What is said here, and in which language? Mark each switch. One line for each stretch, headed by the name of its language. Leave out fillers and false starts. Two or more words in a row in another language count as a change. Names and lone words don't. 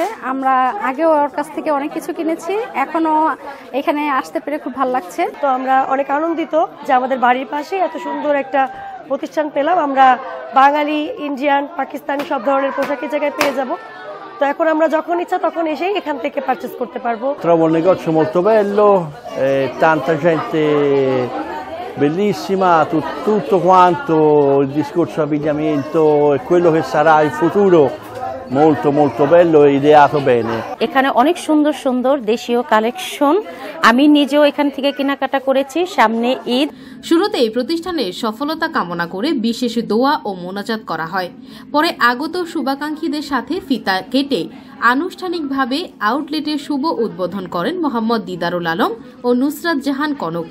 Bangla: আমরা আগেও ওর কাছ থেকে অনেক কিছু কিনেছি, এখনো এখানে আসতে পেরে খুব ভালো লাগছে। তো আমরা অনেক আনন্দিত যে আমাদের বাড়ির পাশে এত সুন্দর একটা প্রতিষ্ঠান পেলাম। আমরা বাঙালি, ইন্ডিয়ান, পাকিস্তানি সব ধরনের পোশাকের জায়গায় পেয়ে যাব। তো এখন আমরা যখন ইচ্ছা তখন এসেই এখান থেকে পারচেজ করতে পারবো।
Italian: Trovo un negozio molto bello, tanta gente bellissima, tutto quanto il discorso abbigliamento e quello che sarà il futuro molto bello e ideato bene.
Bangla: এখানে অনেক সুন্দর সুন্দর দেশীয় কালেকশন, আমি নিজেও এখান থেকে কেনাকাটা করেছি। সামনে ঈদ। শুরুতেই প্রতিষ্ঠানের সফলতা কামনা করে বিশেষ দোয়া ও মোনাজাত করা হয়। পরে আগত শুভাকাঙ্ক্ষীদের সাথে ফিতা কেটে আনুষ্ঠানিকভাবে আউটলেটের শুভ উদ্বোধন করেন মোহাম্মদ দিদারুল আলম ও নুসরাত জাহান কনক।